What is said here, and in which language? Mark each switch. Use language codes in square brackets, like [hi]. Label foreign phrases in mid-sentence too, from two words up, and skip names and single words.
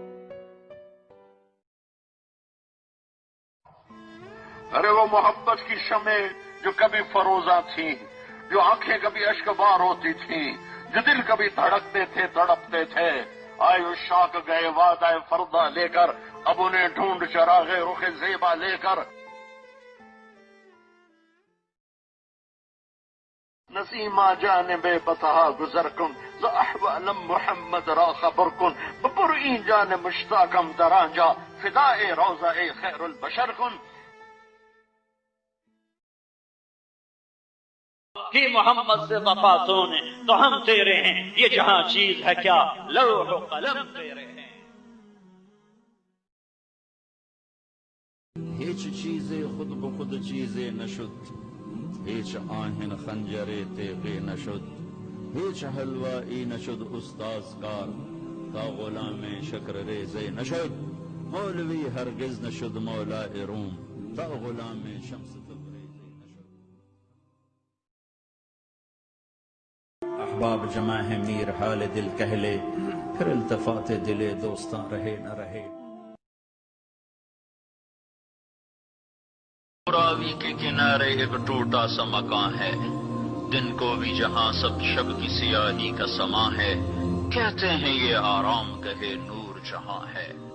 [ur] ارے وہ محبت کی شمع جو کبھی فروزاں تھیں، جو آنکھیں کبھی اشکبار ہوتی تھیں، جو دل کبھی دھڑکتے تھے تڑپتے تھے، آئے عشاق گئے وعدہ فردا لے کر، اب انہیں ڈھونڈ چراغ رخ زیبا لے کر۔ [fa] نسیمہ جانب بتہا گزر کن، ز احوالم محمد را خبر کن، بپرئیں جان مشتاقم درانجا، فدائے روضہ خیر البشر کن۔ [ur] کہ محمد سے وفا تو نے تو ہم تیرے ہیں، یہ جہاں چیز ہے کیا لوح و قلم تیرے ہیں۔ [fa] ہیچ چیزیں خود بخود چیزیں نشد، ہیچ آہن خنجر تیغے نشد، ہیچ حلوائی نشد استاذ کار، تا غلام شکر ریزے نشد، مولوی ہرگز نشد مولا روم، تا غلام شمس تبریزے نشد۔ [ur] احباب جمع ہے میر حال دل کہہ لے، پھر التفات دل دوستاں رہے نہ رہے۔ راوی کے کنارے ایک ٹوٹا سا مکان ہے، دن کو بھی جہاں سب شب کی سیاہی کا سماں ہے، کہتے ہیں یہ آرام گہے نور جہاں ہے۔